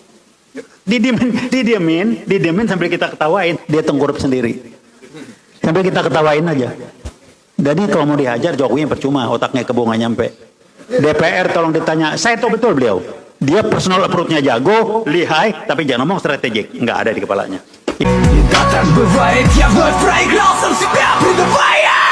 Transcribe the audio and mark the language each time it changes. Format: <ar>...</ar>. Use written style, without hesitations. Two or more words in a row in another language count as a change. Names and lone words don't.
<id>Didiamin sambil kita ketawain, dia tengkurap sendiri. Sambil kita ketawain aja. Jadi kalau mau dihajar Jokowi yang percuma, otaknya kebo nggak nyampe. DPR tolong ditanya, saya tahu betul beliau. Dia</id> <en>personal approach-</en> <id>nya jago, lihai, tapi jangan ngomong strategik, nggak ada di kepalanya.</id> <ru>Так бывает, я вновь проиграл сам себя, предавая</ru>